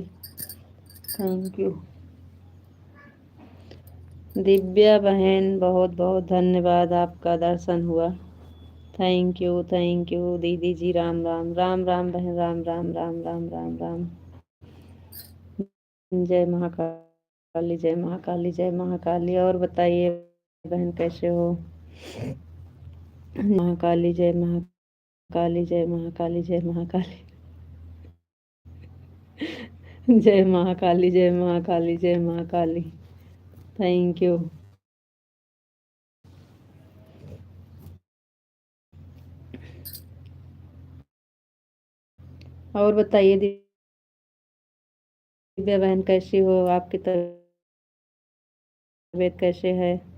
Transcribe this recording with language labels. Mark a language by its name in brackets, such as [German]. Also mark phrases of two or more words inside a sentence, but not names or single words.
[English] Thank you. [Hindi] दिव्या बहन, बहुत बहुत धन्यवाद, आपका दर्शन हुआ। [English] Thank you, thank you [Hindi] दीदी जी। राम राम, राम राम बहन, राम राम, राम राम, राम राम। जय महाकाली, जय महाकाली, जय महाकाली। और बताइए बहन, कैसे हो? महाकाली, जय महाकाली, जय महाकाली, जय महाकाली, जय महाकाली, जय महाकाली, जय महाकाली। [English] Thank you. [Hindi] और बताइए दिव्या बहन, कैसी हो? आपकी तबीयत कैसे है?